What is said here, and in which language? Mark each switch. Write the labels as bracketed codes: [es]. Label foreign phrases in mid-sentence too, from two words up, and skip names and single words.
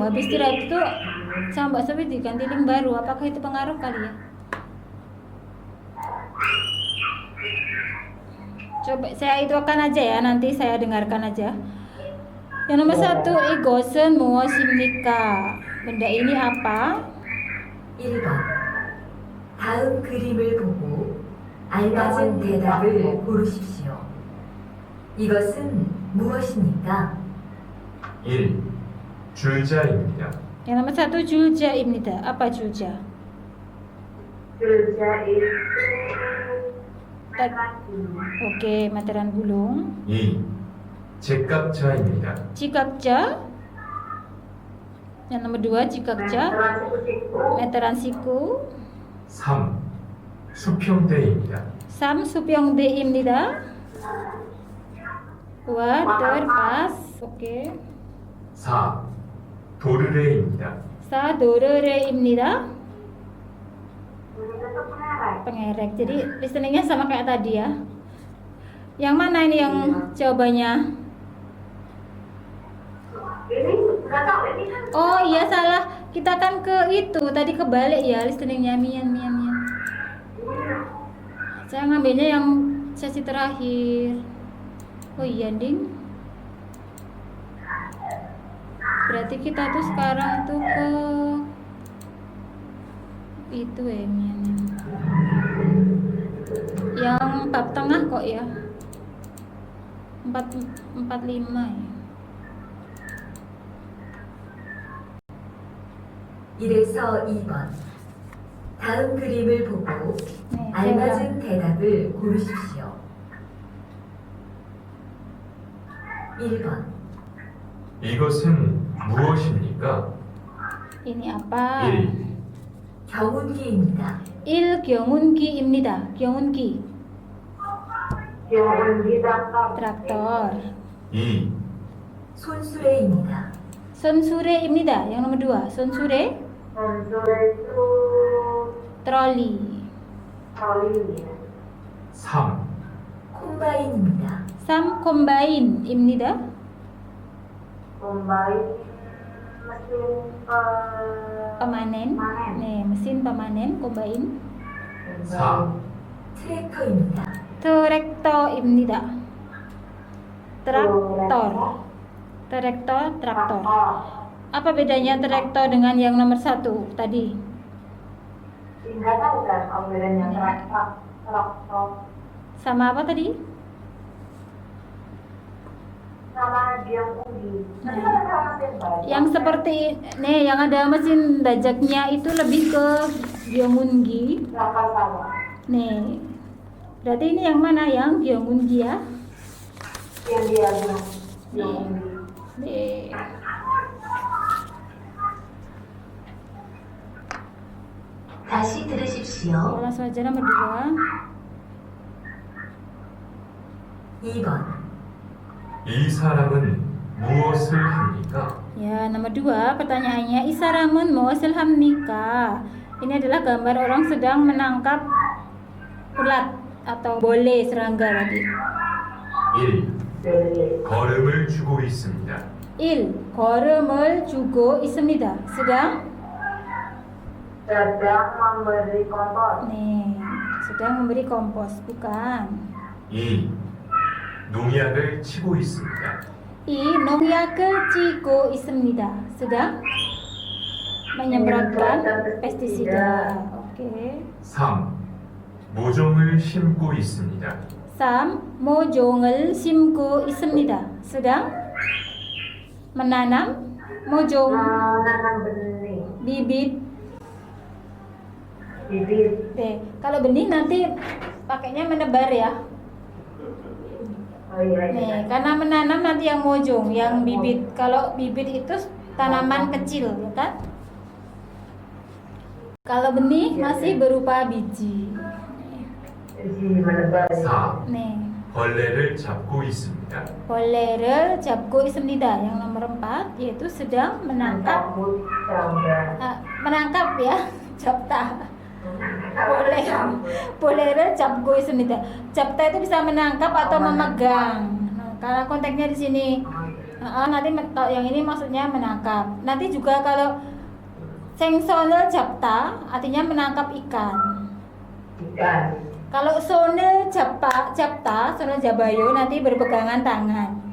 [id] Habis istirahat itu sama Mbak Sofi diganti link baru. Apakah itu pengaruh kali ya? Coba saya itu akan aja ya, nanti saya dengarkan aja. Yang nomor 1, [ko] 이것은 무엇입니까. [id] Benda ini apa? [ko] 1번, 다음 그림을 보고 알맞은 대답을 고르십시오. 이것은 무엇입니까? 1. 줄자입니다. [id] Yang nomor 1, [ko] 줄자입니다. [id] Apa julja? Kerja itu Oke, materan gulung. [ko] 2. 제깍자입니다. [id] Cikakja. Yang nomor 2, cikakja. Meteran siku. [ko] 3. 수평대입니다. 삼 수평대입니다. Water pas. Oke. 4. 도르래입니다. 사 도르래입니다. [id] Pengerek. Jadi listeningnya sama kayak tadi ya. Yang mana ini yang jawabannya? ini nggak tahu ini kan Oh iya salah. Kita kan ke itu tadi kebalik ya listeningnya mian. Saya ngambilnya yang sesi terakhir. Oh iya ding. Berarti kita tuh sekarang tuh ke itu ya mian. Yang bab tengah kok ya. 45 ya. [ko] 이래서 2번, 다음 그림을 보고 네, 알맞은 대답을 고르십시오. 1번, 이것은 무엇입니까? [id] Ini apa? [ko] 1. 경운기입니다. Gyeongungi입니다. Gyeongungi [id] yang di daftar traktor. [ko] 2, 손수레입니다. 손수레입니다. [id] Yang nomor 2, 손수레, Sensor itu troli. troli. [ko] 3, 콤바인입니다. 삼 콤바인입니다. [id] Combine mesin Pemanen. Nih, mesin pemanen, kombain. [ko] 4, 트랙터입니다. Traktor입니다. [id] Traktor. Traktor, traktor. Apa bedanya traktor dengan yang nomor 1 tadi? Nggak tahu kan bedanya traktor Sama apa tadi? sama biang undi. Nanti Nah. kan ada mesin bajak. Yang seperti nih, yang ada mesin bajaknya itu lebih ke Gyeongunggi. Kapal sawah. Nih, berarti ini yang mana? Yang Gyeongunggi ya? Yang dia bilang biang undi. Nih. [ko] 다시 들으십시오. [id] Langsung aja nomor 2. [ko] 2번. 이 사람은 무엇을 합니까? [id] Ya, nomor 2 pertanyaannya [ko] 이 사람은 무엇을 합니까? [id] Ini adalah gambar orang sedang menangkap ulat atau bole serangga tadi. [ko] 1. 걸음을 주고 있습니다. 1. 걸음을 주고 있습니다. [id] sedang memberi kompos. nih, sedang memberi kompos, bukan. [ko] 2. 농약을 치고 있습니다. 이 농약을 치고 있습니다. [id] sedang menyemprotkan pestisida. Oke. [ko] 3. 모종을 심고 있습니다. 3. 모종을 심고 있습니다. [id] sedang menanam mojong, Menanam benih, bibit. bibit. Kalau benih nanti pakainya menebar ya. Oh iya, Nih, iya. karena menanam nanti yang mojong, yang bibit. Kalau bibit itu tanaman kecil, ya kan? Kalau benih masih berupa biji. Biji menebar. 4. Nih, [ko] 벌레를 잡고 있습니다. 벌레를 잡고 있습니다. [id] Yang nomor 4 yaitu sedang menangkap. Mencabut serangga. Menangkap ya, 잡다. Boleh [ko] 잡고 있습니다. [id] 잡다 itu bisa menangkap atau memegang. Nah, karena konteksnya di sini. Nanti yang ini maksudnya menangkap. Nanti juga kalau [ko] 생선을 잡다 [id] artinya menangkap ikan. Ikan. Kalau [ko] 손을 잡다, 손을 잡아요 [id] nanti berpegangan tangan.